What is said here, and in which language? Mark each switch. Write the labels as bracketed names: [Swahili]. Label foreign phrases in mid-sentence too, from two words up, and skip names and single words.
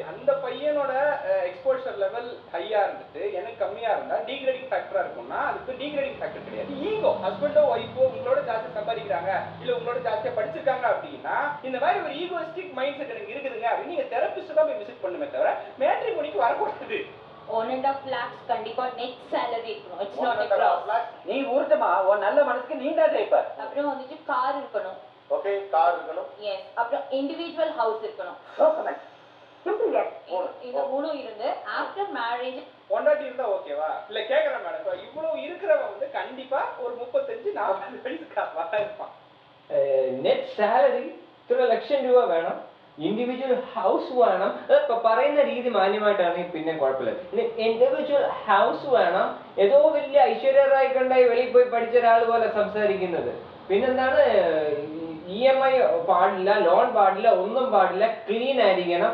[Tamil] அந்த பையனோட [English] exposure level [Tamil] ஹையா இருந்துட்டு எனக்கு கம்மியா இருந்தா டீக்ரேடிங் ஃபேக்டரா இருக்கும்னா அதுக்கு [English] degrading factor [Tamil] கிடையாது. ஈகோ. ஹஸ்பண்டோ ஒய்ஃபோ உங்களோட ஜாஸ்தியா சம்பாதிக்கிறாங்க இல்ல உங்களோட ஜாஸ்தியா படிச்சிருக்காங்க அப்படின்னா இந்த மாதிரி ஒரு [English] egoistic mind set [Tamil] எனக்கு இருக்குதுங்க அப்படின்னு நீங்க தெரபிஸ்ட் தான் போய் விசிட் பண்ணுமே தவிர மேட்ரிமோனிக்கு வரக்கூடாது. 1.5 lakhs கண்டிப்பா [English] net salary [Tamil] இருக்கணும். [English] It's not a gross. [Tamil] நீ ஊர்த்தமா உன் நல்ல மனசுக்கு நீ தான் ஜெயிப்ப. அப்புறம் வந்துட்டு கார் இருக்கணும். ஓகே, கார் இருக்கணும். எஸ். அப்புறம் [English] individual house [Tamil] இருக்கணும். இந்த மூணு இருந்து [English] after marriage [Tamil] பொண்டாட்டி இருந்தா ஓகேவா? இல்ல கேக்குறேன் மேடம், இவ்வளவு இருக்கிறவன் வந்து கண்டிப்பா ஒரு 35-40 வயசுக்கு இருப்பான். [English] net salary [Malayalam] ഇത്ര ലക്ഷം രൂപ വേണം, [English] individual house [Malayalam] വേണം. ഇപ്പൊ പറയുന്ന രീതി മാന്യമായിട്ടാണെങ്കിൽ പിന്നെ കുഴപ്പമില്ല. ഇനി [English] individual house [Malayalam] വേണം, ഏതോ വലിയ ഐശ്വര്യ റായ് കണ്ടായി വെളിയിൽ പോയി പഠിച്ച ഒരാൾ പോലെ സംസാരിക്കുന്നത്. പിന്നെന്താണ്, EMI പാടില്ല, ലോൺ പാടില്ല, ഒന്നും പാടില്ല, ക്ലീൻ ആയിരിക്കണം.